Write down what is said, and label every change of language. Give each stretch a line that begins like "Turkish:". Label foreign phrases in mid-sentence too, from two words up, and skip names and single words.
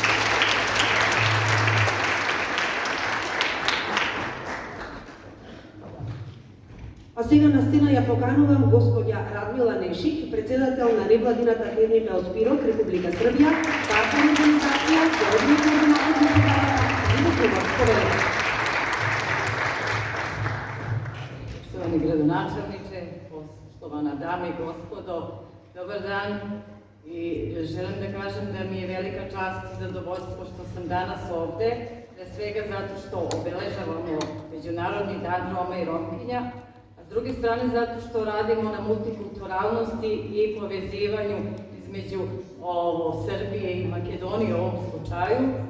Macedonian: А сега на сцена ја поканувам господја Радмила Нешик, председател на невладината ТРНП од Пирот, Република Србија, партнер организација, координатор на
Serbian: Poštovani gradonačelniče, poštovana dame i gospodo, dobar dan i želim da kažem da mi je velika čast i zadovoljstvo što sam danas ovde, pre svega zato što obeležavamo Međunarodni dan Roma i Romkinja, a s druge strane zato što radimo na multikulturalnosti i povezivanju između Srbije i Makedonije u ovom slučaju.